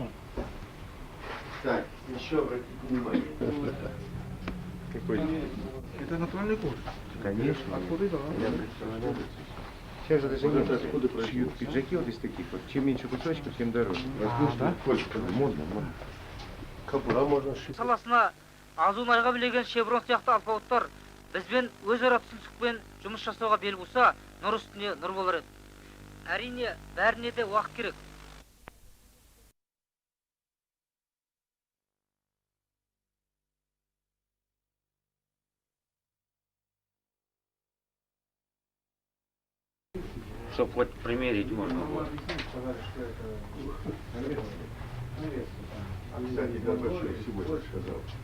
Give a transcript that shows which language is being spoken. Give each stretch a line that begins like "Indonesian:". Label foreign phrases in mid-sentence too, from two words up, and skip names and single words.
Russian: Так, еще обратите внимание. Какой? Это натуральный кожа. Конечно. Откуда это? Сейчас же даже шьют пиджаки вот из таких вот. Чем меньше кусочков, тем дороже. Воздушно, модно. Капура можно шить.
Kazakh: саласына азуын айға білеген шеврон сияқты алпауыттар бізбен өзара түсіністікпен жұмыс жасауға бел буса, нұр үстіне нұр болар еді. Әрине, бәріне де уақыт керек.
Russian: Чтоб хоть примерить можно было. Кстати, да, большой сегодня сказал.